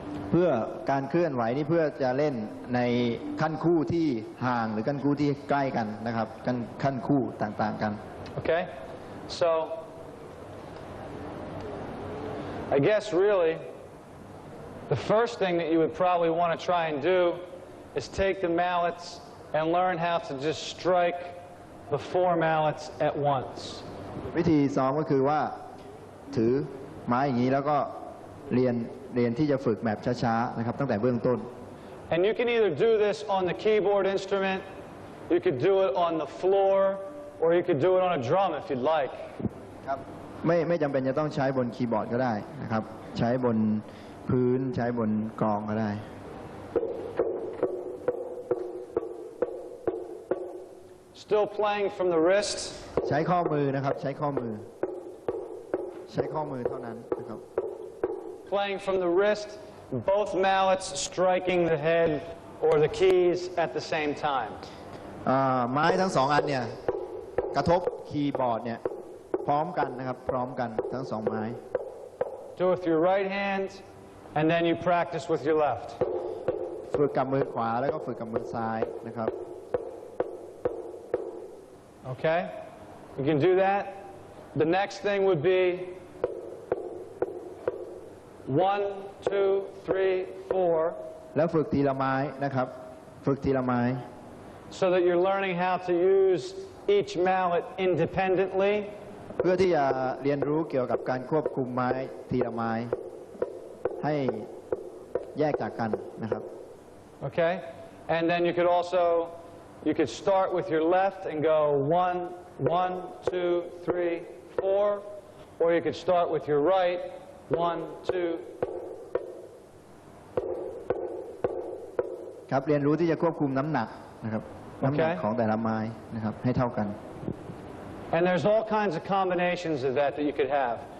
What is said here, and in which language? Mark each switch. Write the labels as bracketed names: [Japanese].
[Thai] เพื่อการเคลื่อนไหวนี่เพื่อจะเล่นในขั้นคู่ที่ห่างหรือขั้นคู่ที่ใกล้กันนะครับขั้นคู่ต่างๆกัน [English] Okay? So, I guess really, the first thing that you would probably want to try and do is take the mallets and learn how to just strike the 4 mallets at once. [Thai] วิธีซ้อมก็คือว่าถือไม้อย่างนี้แล้วก็เรียนที่จะฝึกแบบช้าๆนะครับตั้งแต่เบื้องต้น [English] And you can either do this on the keyboard instrument, you could do it on the floor, or you could do it on a drum if you'd like. [Thai] ครับไม่จำเป็นจะต้องใช้บนคีย์บอร์ดก็ได้นะครับใช้บนพื้นใช้บนกลองก็ได้ [English] Still playing from the wrist. [Thai] ใช้ข้อมือนะครับใช้ข้อมือเท่านั้นนะครับ [English] Playing from the wrist, both mallets striking the head or the keys at the same time. [Thai] ไม้ทั้งสองอันเนี่ยกระทบคีย์บอร์ดเนี่ยพร้อมกันนะครับพร้อมกันทั้งสองไม้ [English] Do it with your right hand, and then you practice with your left. [Thai] ฝึกกับมือขวาแล้วก็ฝึกกับมือซ้ายนะครับ [English] Okay? You can do that. The next thing would be 1, 2, 3, 4. [Thai] แล้วฝึกทีละไม้นะครับฝึกทีละไม้ [English] So that you're learning how to use each mallet independently. [Thai] เพื่อที่จะเรียนรู้เกี่ยวกับการควบคุมไม้ทีละไม้ให้แยกจากกันนะครับ [English] Okay? And then you could start with your left and go 1, 1, 2, 3, 4. Or you could start with your right, 1, 2. [Thai] ครับเรียนรู้ที่จะควบคุมน้ำหนักนะครับน้ำหนักของแต่ละไม้นะครับให้เท่ากัน [English] And there's all kinds of combinations of that you could have.